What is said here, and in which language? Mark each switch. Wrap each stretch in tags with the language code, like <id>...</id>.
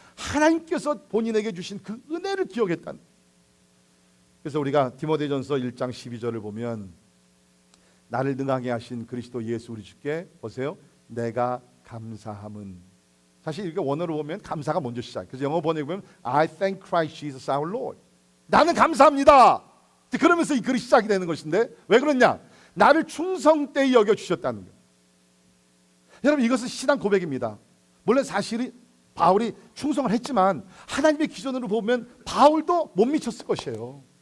<ko>하나님께서 본인에게 주신 그 은혜를 기억했다는. 그래서 우리가 디모데전서 1장 12절을 보면 나를 능하게 하신 그리스도 예수 우리 주께 보세요. 내가 감사함은, 사실 이게 원어로 보면 감사가 먼저 시작. 그래서 영어 번역에 보면</ko> <en>I thank Christ Jesus our Lord.</en> <ko>나는 감사합니다. 그러면서 이 글이 시작이 되는 것인데 왜 그러냐? 나를 충성되이 여겨 주셨다는 거예요. 여러분 이것은 신앙 고백입니다. 물론 사실이 바울이 충성을 했지만 하나님의 기준으로 보면 바울도 못 미쳤을 것이에요.</ko>